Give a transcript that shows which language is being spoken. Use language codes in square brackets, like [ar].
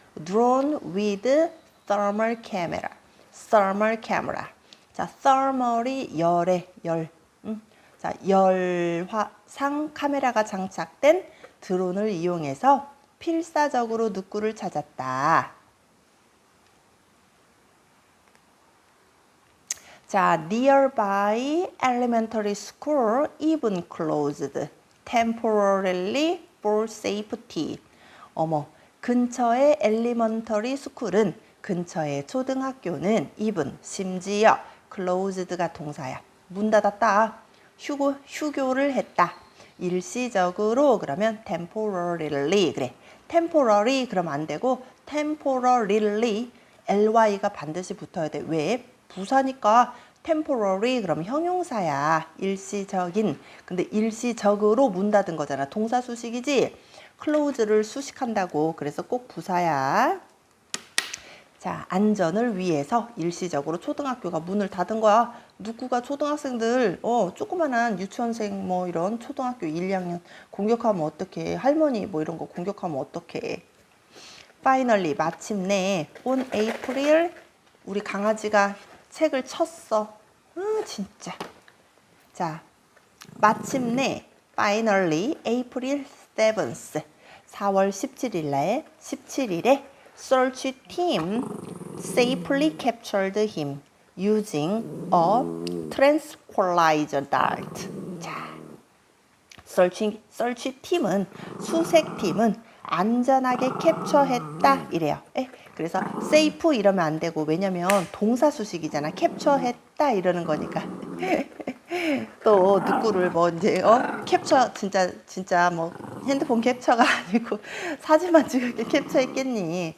[en] drone with thermal camera. thermal camera. [ko] 자, thermal이 열에 열. 자, 열화상 카메라가 장착된 드론을 이용해서 필사적으로 누구를 찾았다. [en] 자, nearby elementary school even closed temporarily for safety. [ko] 어머, 근처의 엘리먼터리 스쿨은 근처의 초등학교는 even 심지어 closed가 동사야. 문 닫았다. 휴교를 했다. 일시적으로 그러면 temporarily 그래. temporary 그러면 안 되고 temporarily ly가 반드시 붙어야 돼. 왜? 부사니까 temporary 그러면 형용사야. 일시적인. 근데 일시적으로 문 닫은 거잖아. 동사 수식이지. close를 수식한다고. 그래서 꼭 부사야. 자, 안전을 위해서 일시적으로 초등학교가 문을 닫은 거야. 누구가 초등학생들, 조그만한 유치원생 뭐 이런 초등학교 1, 2학년 공격하면 어떡해. 할머니 뭐 이런 거 공격하면 어떡해. Finally, 마침내 on April 우리 강아지가 책을 쳤어. 진짜. [en] 자, 마침내 finally April 7th [ko] 4월 17일에 [en] search team safely captured him using a tranquilizer dart. [ko] 자, search 팀은 수색팀은 안전하게 캡처했다 이래요. 그래서 safe 이러면 안 되고 왜냐면 동사 수식이잖아. 캡처했다 이러는 거니까. 또 누구를 뭐 이제 캡처 진짜 뭐 핸드폰 캡처가 아니고 사진만 찍을게 캡처했겠니?